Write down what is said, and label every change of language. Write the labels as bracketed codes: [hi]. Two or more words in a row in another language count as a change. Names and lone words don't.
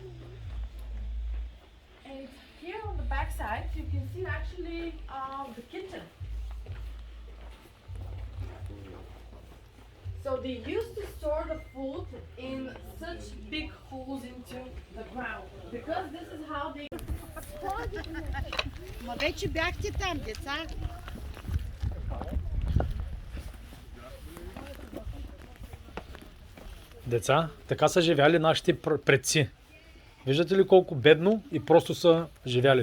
[en] And here on the back side, you can see actually the kitchen. So they used to store the food in such big holes into the ground because this is how they. [bg] Ма вече бяхте там, деца. Деца, така са живяли нашите предци. Виждате ли колко бедно и просто са живяли?